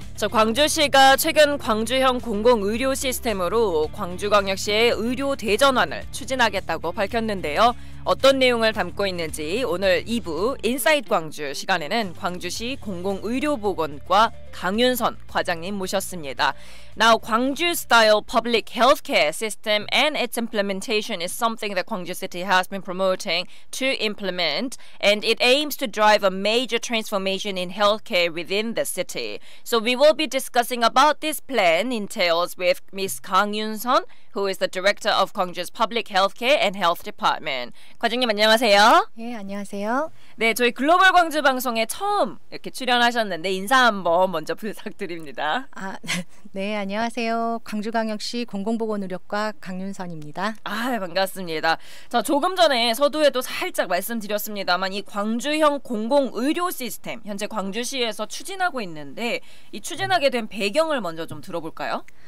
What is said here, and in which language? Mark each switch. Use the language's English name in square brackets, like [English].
[Korean] 광주시가 최근 광주형 공공의료 시스템으로 광주광역시의 의료 대전환을 추진하겠다고 밝혔는데요. 어떤 내용을 담고 있는지 오늘 2부 인사이트 광주 시간에는 광주시 공공의료보건과 강윤선 과장님 모셨습니다. [English] Now, Gwangju-style public healthcare system and its implementation is something that Gwangju City has been promoting to implement, and it aims to drive a major transformation in healthcare within the city. So we will be discussing about this plan in details with Ms. Kang Yun-sun, who is the director of Gwangju's Public Healthcare and Health Department. [Korean] 과장님 안녕하세요. 네, 안녕하세요. 네, 저희 글로벌 광주 방송에 처음 이렇게 출연하셨는데 인사 한번 먼저 부탁드립니다. 네, 안녕하세요. 광주광역시 공공보건의료과 강윤선입니다. 반갑습니다. 자, 조금 전에 서두에도 살짝 말씀드렸습니다만 이 광주형 공공의료 시스템 현재 광주시에서 추진하고 있는데 이 추진하게 된 배경을 먼저 좀 들어볼까요?